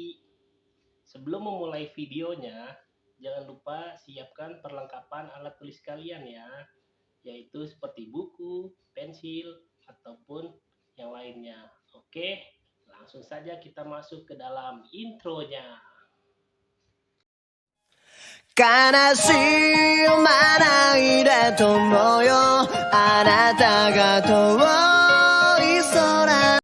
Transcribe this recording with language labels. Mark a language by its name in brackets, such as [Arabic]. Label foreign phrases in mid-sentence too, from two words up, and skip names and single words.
[Indonesian] Sebelum memulai videonya, jangan lupa siapkan perlengkapan alat tulis kalian ya, yaitu seperti buku, pensil, ataupun yang lainnya. Oke, langsung saja kita masuk ke dalam intronya. [Japanese] 悲しいまないでともよあなたが遠い空